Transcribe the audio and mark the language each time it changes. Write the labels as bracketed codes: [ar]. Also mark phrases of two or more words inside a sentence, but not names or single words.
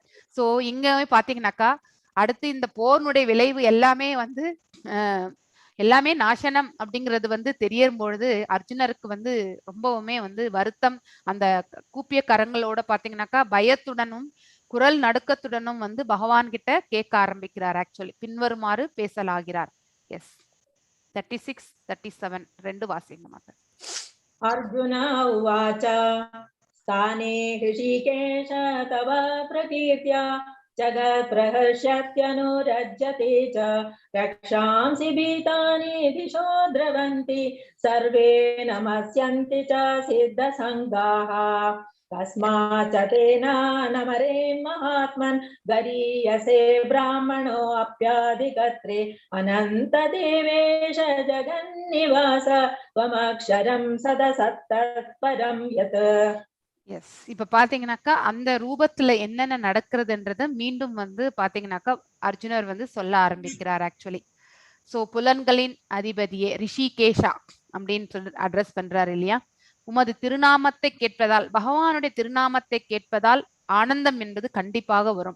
[ta] ஸோ இங்க பாத்தீங்கன்னாக்கா அடுத்து இந்த போர்னுடைய விளைவு எல்லாமே வந்து எல்லாமே நாசனம் அப்படிங்கிறது வந்து தெரியறும் பொழுது அர்ஜுனருக்கு வந்து ரொம்பவுமே வந்து வருத்தம். அந்த கூப்பிய கரங்களோட பாத்தீங்கன்னாக்கா பயத்துடனும் குரல் நடுக்கத்துடனும் வந்து பகவான் கிட்ட கேட்க ஆரம்பிக்கிறார். ஆக்சுவலி பின்வருமாறு பேசலாகிறார். எஸ், 36, 37 ரெண்டு வாசிங்க மாத்த. [sa] अर्जुन उवाच स्थाने ऋषिकेश तव प्रकीर्त्या जगत्प्रहर्षत्यनुरज्यते च रक्षांसि भीतानि दिशो द्रवन्ति सर्वे नमस्यन्ति च सिद्धसङ्गाः कस्माच्च तेन नमरेन् महात्मन् गरीयसे ब्राह्मणोऽप्याधिकत्रे अनन्तदेवेश जगन्निवास त्वमक्षरं सदसत्तत्परं यत्. [ta] எஸ், இப்ப பாத்தீங்கன்னாக்கா அந்த ரூபத்துல என்னென்ன நடக்கிறதுன்றத மீண்டும் வந்து பாத்தீங்கன்னாக்கா அர்ஜுனர் வந்து சொல்ல ஆரம்பிக்கிறார். [en] actually so [ta] புலன்களின் அதிபதியே ரிஷிகேஷா அப்படின்னு சொல்லி அட்ரஸ் பண்றாரு இல்லையா. உமது திருநாமத்தை கேட்பதால், பகவானுடைய திருநாமத்தை கேட்பதால் ஆனந்தம் என்பது கண்டிப்பாக வரும்.